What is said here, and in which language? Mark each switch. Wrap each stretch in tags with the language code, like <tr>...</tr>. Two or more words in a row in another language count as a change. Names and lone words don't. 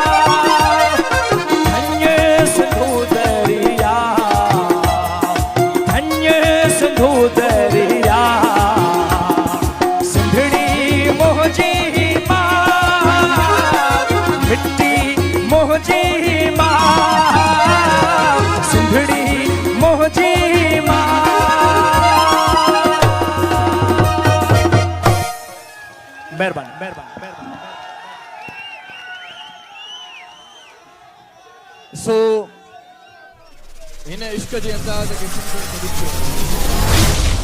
<sd>धन्य सिंधु दरिया धन्य सिंधु दरिया सुंदड़ी मोहजी माँ मिट्टी मोहजी माँ सुंदड़ी मोहजी माँ मेहरबानी मेहरबानी सो हिन इश्क जे अंदाज़ खे सिंधियुनि में ॾिठो</sd>